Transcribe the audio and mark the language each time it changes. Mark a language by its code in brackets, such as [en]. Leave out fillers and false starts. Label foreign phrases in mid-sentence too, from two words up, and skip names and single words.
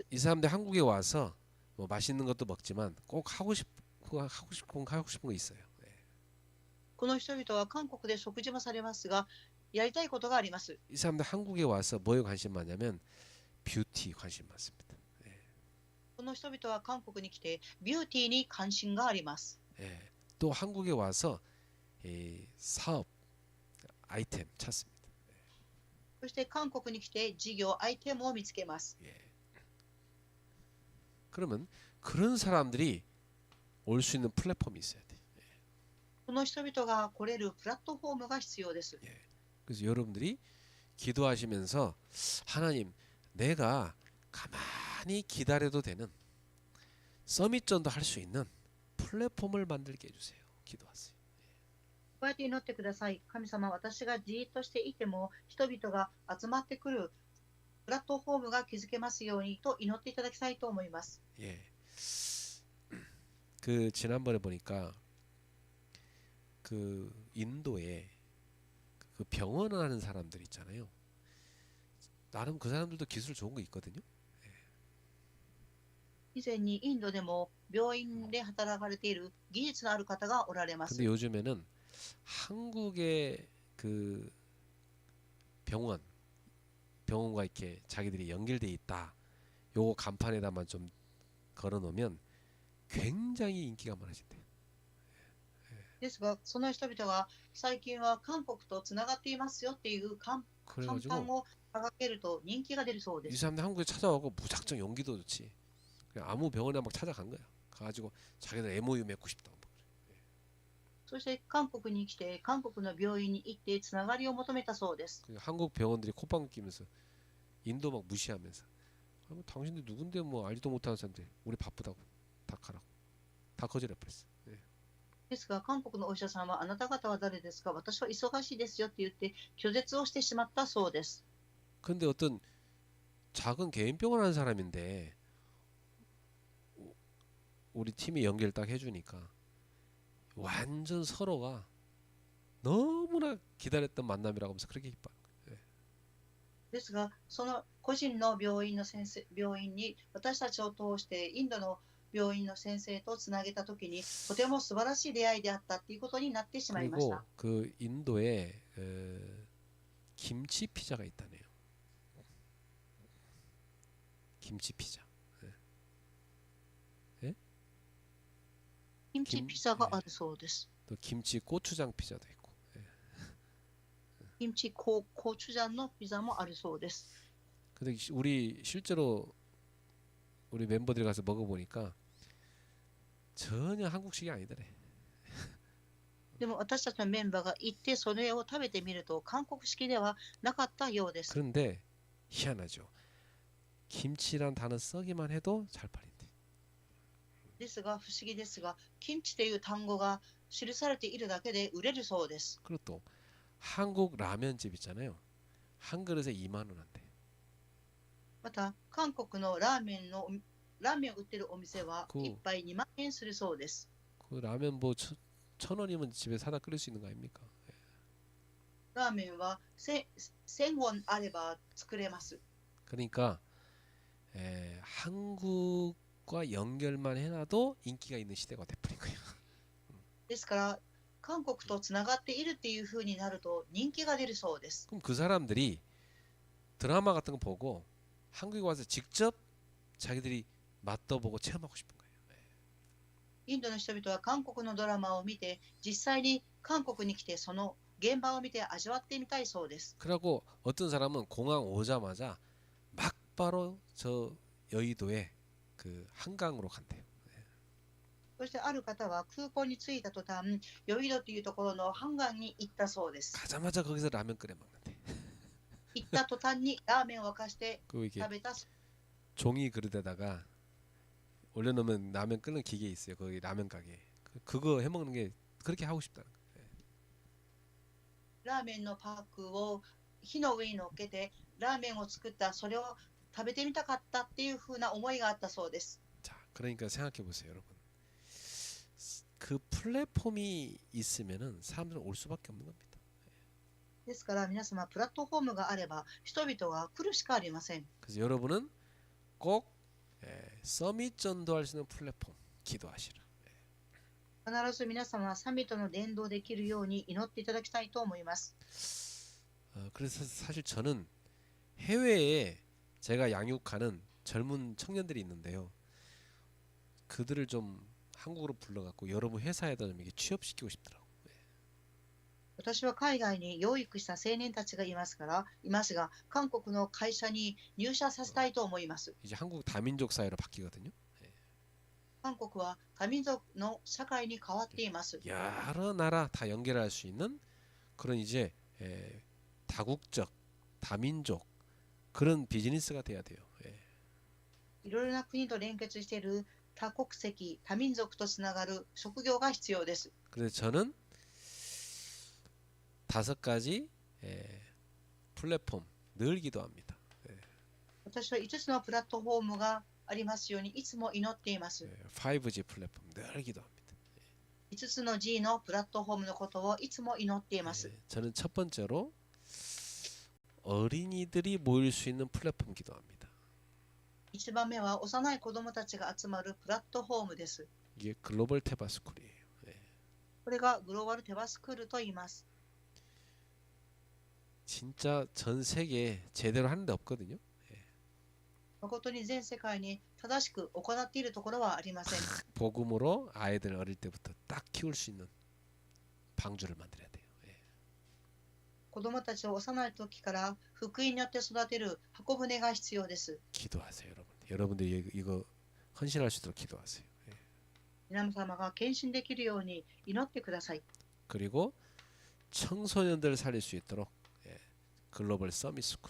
[ko] 이 사람들 한국에 와서 뭐 맛있는 것도 먹지만 꼭 하고 싶은 거 있어요. [ja] この人々は韓国で食事もされますが、やりたいことがあります。 [ko] 이 사람들 한국에 와서 뭐에 관심 많냐면 뷰티 관심 많습니다. [ja] この人々は韓国に来てビューティーに関心があります。 [ko] 또 한국에 와서 사업 아이템 찾습니다. [ja] そして韓国に来て事業、アイテムを見つけます。 [ko] 그러면 그런 사람들이 올 수 있는 플랫폼이 있어야 돼. [ja] この人々が来れるプラットフォームが必要です。 [ko] 그래서 여러분들이 기도하시면서 하나님, 내가 가만히 기다려도 되는 서밋전도 할 수 있는 플랫폼을 만들게 해주세요. 기도하세요. [ja] こうやって祈ってください。神様、私がじーっとしていても人々が集まってくるプラットフォームが築けますようにと祈っていただきたいと思います。 [ko] 그 지난번에 보니까 그 인도에 그 병원을 하는 사람들 있잖아요. 나름 그 사람들도 기술 좋은 거 있거든요. [ja] 以前にインドでも病院で働かれている技術のある方がおられます。 [ko] 근데 요즘에는 한국의 그 병원과 이렇게 자기들이 연결돼 있다. 요거 간판에다만 좀 걸어놓으면 굉장히 인기가 많아진대요. [ja] ですが、その人々が最近は韓国とつながっていますよっていう看板 [ko] 그래가지고 [ja] を掲げると人気が出るそうで [ko] 이 [ja] す。 [ko] 사람들 한국에 찾아오고 무작정 용기도 좋지. 그냥 아무 병원에 막 찾아간 거야. 가가지고 자기들 MOU 맺고 싶다고. [ja] そして韓国に来て、韓国の病院に行ってつながりを求めたそうです。 [ko] 한국 병원들이 콧방귀 끼면서 인도 막 무시하면서 뭐 당신들 누군데 뭐 알지도 못하는 사람들 우리 바쁘다고 다 가라고 다 거절해 버렸어. [ja] ですが、韓国のお医者さんはあなた方は誰ですか？私は忙しいですよって言って拒絶をしてしまったそうです。 [ko] 근데 어떤 작은 개인 병원 하는 사람인데 우리 팀이 연결 딱 해주니까 완전 서로가 너무나 기다렸던 만남이라고 하면서 그렇게 기뻐. [ja] ですが、その個人の病院に私たちを通してインドの病院の先生とつなげたときにとても素晴らしい出会いであったっていうことになってしまいまし [ko] 그리고 [ja] た。 [ko] 그 인도에 김치 피자가 있다네요. 김치 피자. [ja] キムチピザがあるそうです。 [ko] 또 김치 고추장 피자도 있고. [ja] キムチコチュジャンのピザもあるそうです。 [ko] 근데 우리 실제로 우리 멤버들이 가서 먹어보니까 전혀 한국식이 아니더래. [ja] でも私たちのメンバーが行ってそれを食べてみると韓国式ではなかったようです。 [ko] 그런데 희한하죠. 김치란 단어 써기만 해도 잘 팔린대. [ja] ですが不思議ですが、キムチという単語が記されているだけで売れるそうです。 [ko] 그리고 또 한국 라면집 있잖아요. 한 그릇에 2만 원 한대. [ja] また韓国のラーメンを売ってるお店は一杯2万円するそうです。 [ko] 그 라면 뭐 1,000원이면 집에 사다 끓일 수 있는 거 아닙니까? [ja] ラーメンは1000ウォンあれば作れます。 [ko] 그러니까 한국과 연결만 해놔도 인기가 있는 시대가 돼버린 거예요. [ja] ですから、韓国とつながっているっていう風になると人気が出るそうです。 [ko] 그럼 그 사람들이 드라마 같은 거 보고 한국에 와서 직접 자기들이 맛도 보고 체험하고 싶은 거예요. [ja] インドの人々は韓国のドラマを見て、実際に韓国に来てその現場を見て味わってみたいそうです。 [ko] 그러고 어떤 사람은 공항 오자마자 막 바로 저 여의도에 그 한강으로 간대요. [ja] そしてある方は空港に着いた途端、ヨイドというところのハンガンに行ったそうです。 [ko] 가자마자 거기서 라면 끓여 먹는데. [ja] 行った途端にラーメンを沸かして [ko] 그 이게 [ja] 食べた。 [ko] 종이 그릇에다가 올려놓으면 라면 끓는 기계 있어요. 거기 라면 가게. 그거 해먹는 게 그렇게 하고 싶다는 거예요. [ja] ラーメンのパックを火の上に乗っけてラーメンを作った、それを食べてみたかったっていう風な思いがあったそうです。 [ko] 자, 그러니까 생각해 보세요, 여러분. 그 플랫폼이 있으면은 사람들은 올 수밖에 없는 겁니다. [ja] ですから皆様、プラットフォームがあれば人々は来るしかありません。 [ko] 그래서 여러분은 꼭 서밋 전도할 수 있는 플랫폼 기도하시라. [ja] 必ず皆様はサミットの伝道できるように祈っていただきたいと思います。 [ko] 그래서 사실 저는 해외에 제가 양육하는 젊은 청년들이 있는데요. 그들을 좀 한국으로 불러갖고 여러분 회사에다 좀 이렇게 취업시키고 싶더라고. [ja] 私は海外に養育した青年たちがいますが、韓国の会社に入社させたいと思います。 [ko] 이제 한국 다민족 사회로 바뀌거든요. [ja] 韓国は多民族の社会に変わっています。 [ko] 여러 나라 다 연결할 수 있는 그런 이제 다국적, 다민족 그런 비즈니스가 돼야 돼요. [ja] いろいろな国と連結している多国籍、多民族とつながる職業が必要です。 [ko] 그래서 저는 5가지 플랫폼 늘 기도합니다. [ja] 私は5つのプラットフォームがありますようにいつも祈っています。 [ko] 5G 플랫폼 늘 기도합니다. [ja] 5 つの G のプラットフォームのことをいつも祈っています。 [ko] 저는 첫 번째로 어린이들이 모일 수 있는 플랫폼 기도합니다. [ja] 1 番目は幼い子どもたちが集まるプラットフォームです。 [ko] 이게 글로벌 테바스쿨이에요. [ja] これがグローバルテバスクールと言います。 [ko] 진짜 전 세계에 제대로 하는 데 없거든요. [ja] 誠に全世界に正しく行っているところはありません。 [ko] 복음으로 아이들 어릴 때부터 딱 키울 수 있는 방주를 만들어야 돼요. [ja] 子どもたちを幼い時から福音によって育てる箱舟が必要です。 [ko] 기도하세요, 여러분. 여러분들이 이거 헌신할 수 있도록 기도하세요. [ja] 皆様が献身できるように祈ってください。 [ko] 그리고 청소년들을 살릴 수 있도록 글로벌 서밋 스쿨.